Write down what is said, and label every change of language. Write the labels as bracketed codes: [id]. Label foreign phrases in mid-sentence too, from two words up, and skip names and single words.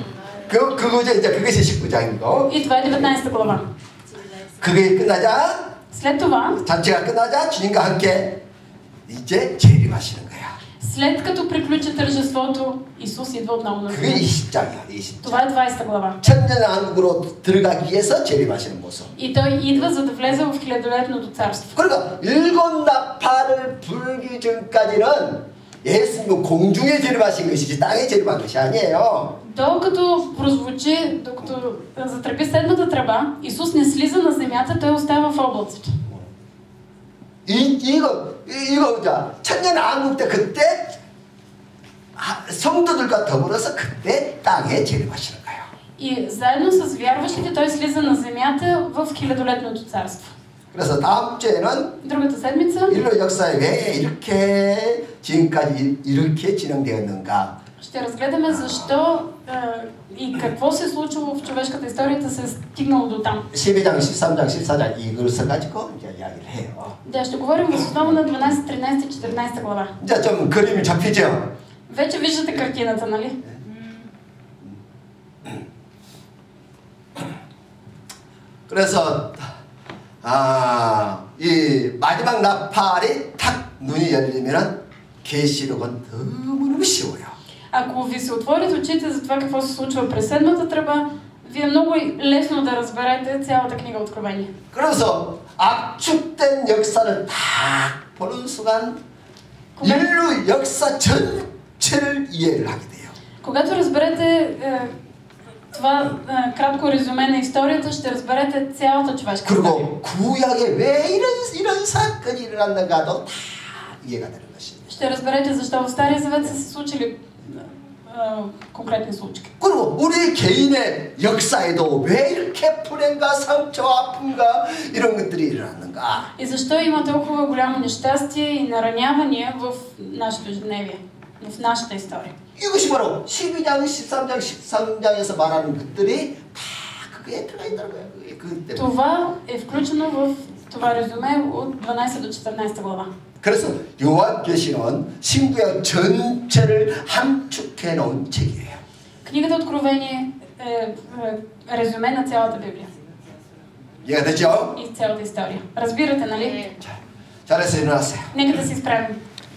[ko] 그거죠. 이제 그것이 19장이고. [bg] И това е 19 глава. [ko] 그게 끝나자. [bg] След това, [ko] 잔치가 끝나자 주님과 함께 이제 재림하시는 거야. [bg] след като приключи тържеството, Исус идва отново на [ko] 그게 [bg] земята. [ko] 20장이야. 20장. [bg] Това е 20 глава. [ko] 천년왕국으로 들어가기 위해서 재림하시는 모습. [bg] И той идва, за да влезе в хилядолетното царство. [ko] 그러니까 7 나팔을 불기 전까지는 예수님은 공중에 재림하신 것이지 땅에 재림한 것이 아니에요. [bg] Докато прозвучи, докато затръби седмата тръба, Исус не слиза на земята, той остава в облаците. [ko] 이거 자 천년왕국 때 그때 성도들과 더불어서 그때 땅에 재림하시는 거예요. [bg] И заедно с вярващите той слиза на земята в хилядолетното царство. [ko] 그래서 다음 주에는 [bg] Другата седмица [ko] 인류 역사에 왜 이렇게 지금까지 이렇게 진행되었는가? [bg] ще разгледаме защо и какво се е случило в човешката история да се е стигнало до там. [ko] 12장, 13장, 14장 이걸 가지고 이제 이야기를 해요. [bg] Да, ще говорим въз основа на 12, 13 и 14 глава. [ko] 이제 좀 그림이 잡히죠? [bg] Вече виждате картината, нали? [ko] 그래서 이 마지막 나팔이 탁 눈이 열리면은 계시록은 너무너무 쉬워요. [bg] Ако ви се отворят очите за това какво се случва през седмата тръба, ви е много лесно да разберете цялата книга Откровение. [ko] 그래서 압축된 역사를 딱 보는 순간 인류 역사 전체를 이해를 하게 돼요. [bg] Когато разберете това кратко резюме на историята, ще разберете цялата човешка история. [ko] 그리고 구약에 왜 이런 사건이 일어났는가도 다 이해가 되는 것입니다. [bg] Ще разберете защо в Стария Завет са се случили конкретни случки. [ko] 그리고 우리 개인의 역사에도 왜 이렇게 불행과 상처와 아픔과 이런 것들이 일어났는가? [bg] И защо има толкова голямо нещастие и наранявания в нашето ежедневие, в нашата история? [ko] 이것이 바로 12장, 13장, 13장에서 말하는 것들이 다 그게 들어가 있다는 거예요. 그 때문에. [bg] Това е включено в това резюме от 12 до 14 глава. [ko] 그래서 요한계시는 신구약 전체를 함축해 놓은 책이에요. [bg] Книгата Откровение е резюме на цялата Библия. [ko] 이해가 되죠? [bg] И цялата история. Разбирате, нали? [ko] 잘해서 일어났어요. [bg] Нека да се изправим.